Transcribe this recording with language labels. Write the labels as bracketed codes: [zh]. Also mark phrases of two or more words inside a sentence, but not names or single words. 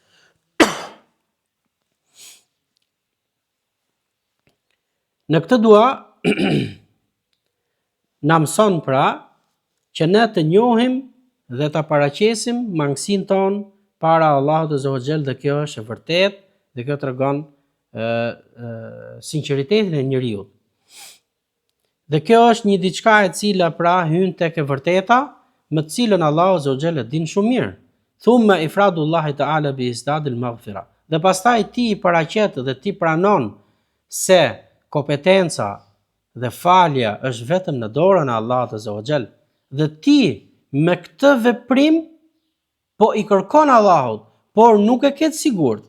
[sq] Në këtë dua na mëson pra që ne të njohim dhe ta paraqesim mangësinë tonë para Allahut [ar] عز وجل, [sq] dhe kjo është e vërtetë dhe kjo tregon sinqeritetin e njeriu. Dhe kjo është një diçka e cila pra hyn tek e vërteta, me të cilën Allahu [ar] عز وجل [sq] e din shumë mirë. [ar] ثم إفراد الله تعالى بإسداء المغفرة. [sq] Dhe pastaj ti i paraqet dhe ti pranon se kompetenca dhe falja është vetëm në dorën e Allahut [ar] عز وجل. [sq] Dhe ti me këtë veprim po i kërkon Allahut, por nuk e ke të sigurt.